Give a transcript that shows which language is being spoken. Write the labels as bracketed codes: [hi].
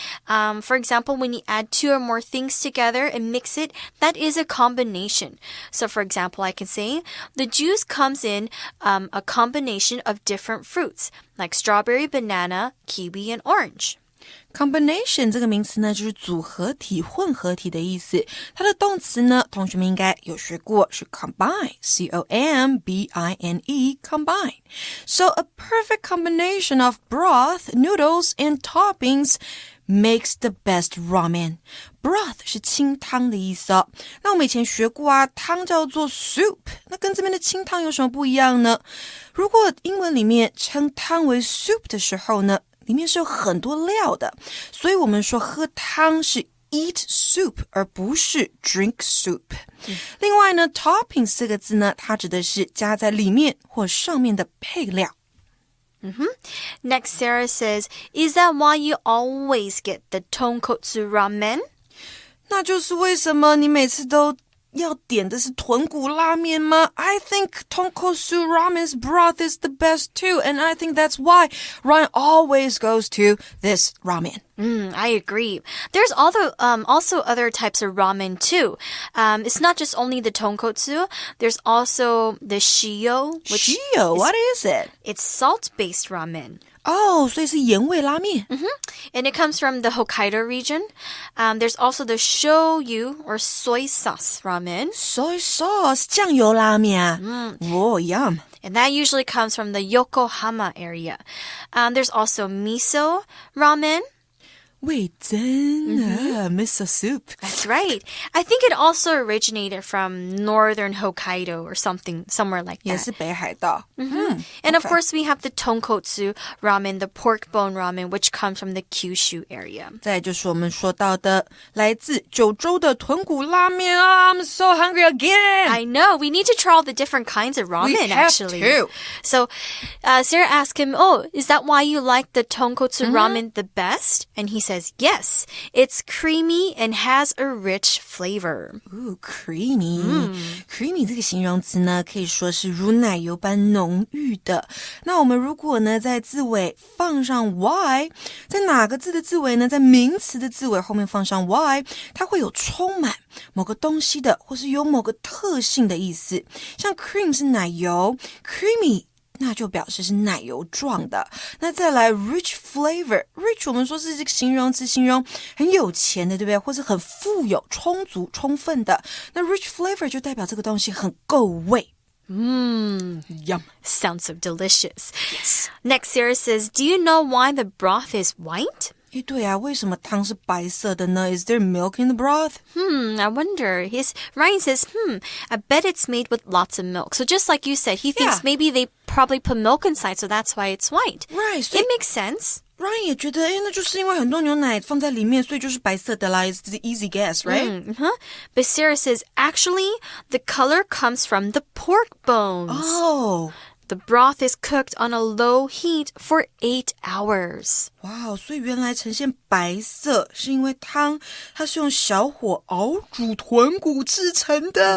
[en] For example, when you add two or more things together and mix it, that is a combination. So for example, I can say, the juice comes in a combination of different fruits, like strawberry, banana, kiwi, and orange.Combination [zh] 这个名词呢，就是组合体、混合体的意思。它的动词呢，同学们应该有学过，是 combine, C-O-M-B-I-N-E, combine. [en] So a perfect combination of broth, noodles, and toppings makes the best ramen. [zh] Broth 是清汤的意思哦。那我们以前学过啊，汤叫做 soup， 那跟这边的清汤有什么不一样呢？如果英文里面称汤为 soup 的时候呢，里面是有很多料的，所以我们说喝汤是 [en] eat soup [zh] 而不是 [en] drink soup。 [zh] 另外呢 toppings 这个字呢，它指的是加在里面或上面的配料。 [en] Next, Sarah says, is that why you always get the tonkotsu ramen? [zh] 那就是为什么你每次都要点的是豚骨拉面吗？ [en] I think tonkotsu ramen's broth is the best too, and I think that's why Ryan always goes to this ramen. I agree. There's also other types of ramen too. It's not just only the tonkotsu. There's also the shio. Shio, what is it? It's salt-based ramen. Oh, [zh] 所以是盐味拉面。 [en] And it comes from the Hokkaido region. There's also the shoyu or soy sauce ramen. [zh] Soy sauce, 酱油拉面啊。 [en] Oh, yum. And that usually comes from the Yokohama area. There's also miso ramen. [zh] 味噌啊 miso soup. [en] That's right. I think it also originated from northern Hokkaido or somewhere like that. [zh] 也是北海道。 [en] And of course, we have the tonkotsu ramen, the pork bone ramen, which comes from the Kyushu area. [zh] 再就是我们说到的来自九州的豚骨拉面啊 [en] I'm so hungry again. I know. We need to try all the different kinds of ramen, We have actually. to. So Sarah asked him, is that why you like the tonkotsu ramen the best? And he says, yes. It's creamy and has a rich flavor. Ooh, creamy. [zh] Creamy 这个形容词呢，可以说是如奶油般浓郁的。那我们如果呢，在字尾放上 y， 在哪个字的字尾呢？在名词的字尾后面放上 y， 它会有充满某个东西的，或是有某个特性的意思。像 cream 是奶油 ，creamy那就表示是奶油状的。那再来 rich flavor， rich 我们说是这个形容词，形容很有钱的，对不对？或是很富有、充足、充分的。那 rich flavor 就代表这个东西很够味。 [en] Yum. Sounds so delicious. Yes. Next, Sarah says, do you know why the broth is white? [zh] 诶，对啊，为什么汤是白色的呢？ [en] Is there milk in the broth? I wonder. Ryan says, I bet it's made with lots of milk. So just like you said, he thinks maybe they probably put milk inside, so that's why it's white. Right. It makes sense. [zh] Ryan 也觉得，诶，那就是因为很多牛奶放在里面，所以就是白色的啦。 [en] It's the easy guess, right? But Sarah says, actually, the color comes from the pork bones. Oh.The broth is cooked on a low heat for 8 hours. [zh] 哇，所以原来呈现白色是因为汤它是用小火熬煮豚骨制成的。